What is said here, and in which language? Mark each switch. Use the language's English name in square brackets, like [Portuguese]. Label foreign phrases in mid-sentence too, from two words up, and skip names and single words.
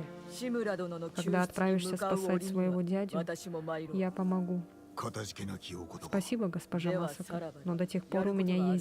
[Japanese] 志村殿の救出 [Russian] Когда [Japanese] に [Russian] отправишься [Japanese] 向かう [Russian] спасать [Japanese] 折に [Russian] своего [Japanese] は [Russian] дядю, [Japanese] 私も参ろう [Russian] я помогу. [Japanese] かたじけなきお言葉 [Russian] Спасибо, госпожа Дева Масака. Сараба. Но до тех пор Я у меня руководитель.